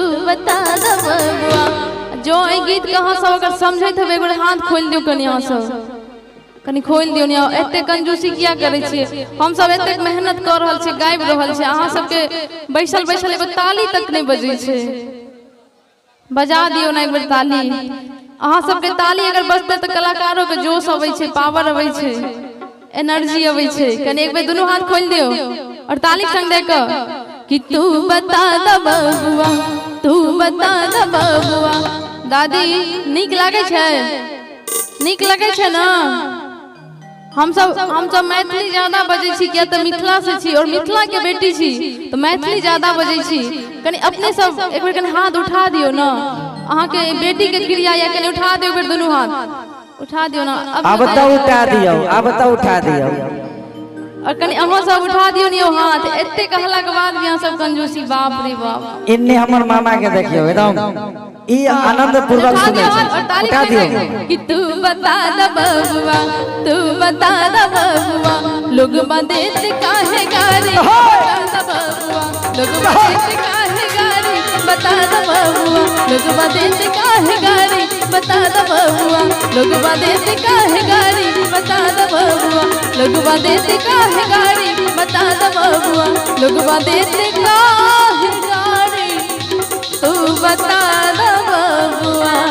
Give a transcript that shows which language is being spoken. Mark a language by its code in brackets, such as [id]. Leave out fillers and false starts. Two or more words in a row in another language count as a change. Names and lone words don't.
[mai] बता द बबुआ जो ई गीत कहाँ सब अगर समझैत हबे एक हाथ खोल दियो कनी यहाँ सब कनी खोल दियो ने एते कंजूसी किया करे छी हम सब एते मेहनत कर रहल छी गाबि रहल छी अहाँ सबके बैसल बैसल एगो ताली तक नहीं बजै छै बजा दियो ना एक बार ताली अहाँ सबके ताली अगर बजते तो कलाकारों के जोश अबै छै पावर अबै छै एनर्जी अबै छै कने एक बेर दोनों हाथ खोल दियो और ताली संग दे क कि [bho] तू बता द बबुआ तू बता द बबुआ [mai] दादी नीक लागे छै ना हम सब मैथिली ज्यादा बजै छी किया त मिथिला से छी और मिथिला के बेटी छी तो मैथिली ज्यादा बजै छी कनी अपने सब एक बेर कनी हाथ उठा दियो ना अहाँ के बेटी के क्रिया या कनी उठा दियो बेर दोनों हाथ उठा दियो ना अब तो उठा दियो और कनी अहाँ सब उठा दियो नियो हाथ एते कहला के बाद भी अहाँ सब कंजूसी बाप रे बाप इन्ने हमर मामा के देखियो एकदम ई आनंद पूर्वक सुनै छै उठा दियो [bho] कि तू बता द बबुआ तू बता द बबुआ लोग बदेत काहे गारी बता द बबुआ लोग बदेत काहे गारी बता दो बबुआ लोगवा देते काहे गारी बता दो बबुआ लोगवा देते काहे गारी बता दो बबुआ लोगवा देते काहे गारी बता दो बबुआ लोगवा देते काहे गारी तू बता दो बबुआ।